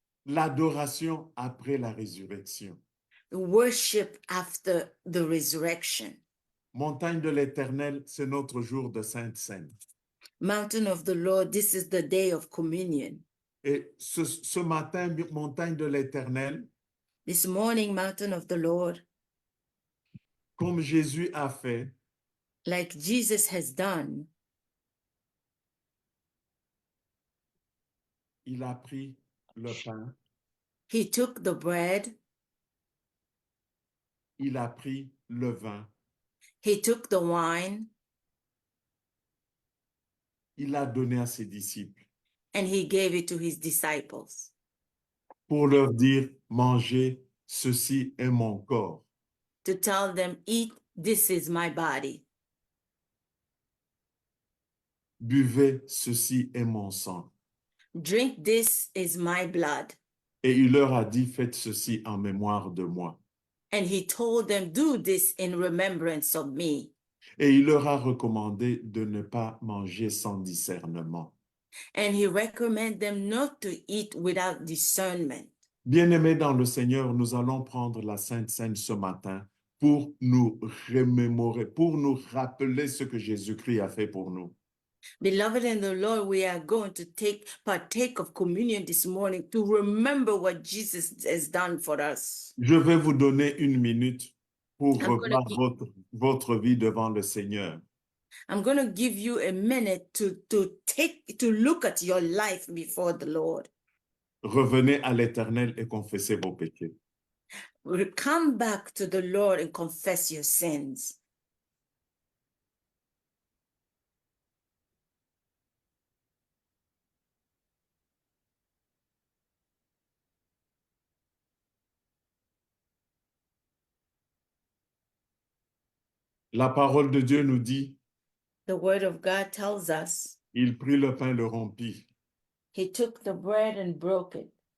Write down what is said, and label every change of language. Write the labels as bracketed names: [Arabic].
[French] L'adoration après la résurrection. [English] The worship after the resurrection. [French] Montagne de l'Éternel, c'est notre jour de Sainte Seine. [English] Mountain of the Lord, this is the day of communion. [French] Et ce matin, montagne de l'Éternel, [English] This morning, mountain of the Lord, [French] comme Jésus a fait, [English] like Jesus has done, [French] il a pris le pain, [English] he took the bread, [French] il a pris le vin, [English] he took the wine, [French] il a donné à ses disciples [English] and he gave it to his disciples [French] pour leur dire, mangez, ceci est mon corps. [English] to tell them, eat, this is my body. [French] Buvez, ceci est mon sang. [English] Drink, this is my blood. [French] Et il leur a dit, faites ceci en mémoire de moi. [English] And he told them, do this in remembrance of me. [French] Et il leur a recommandé de ne pas manger sans discernement. [English] And he recommended them not to eat without discernment. [French] Bien-aimés dans le Seigneur, nous allons prendre la Sainte Seine ce matin pour nous remémorer, pour nous rappeler ce que Jésus-Christ a fait pour nous. [English] Beloved in the Lord, we are going to partake of communion this morning to remember what Jesus has done for us. [French] Je vais vous donner 1 minute pour [English] I'm gonna [French] revoir votre vie devant le Seigneur. [English] I'm going to give you a minute to look at your life before the Lord. [French] Revenez à l'Éternel et confessez vos péchés. [English] Come back to the Lord and confess your sins. [French] La parole de Dieu nous dit, [English] The word of God tells us [French] il prit le pain, le rompit [English] he took the bread and broke it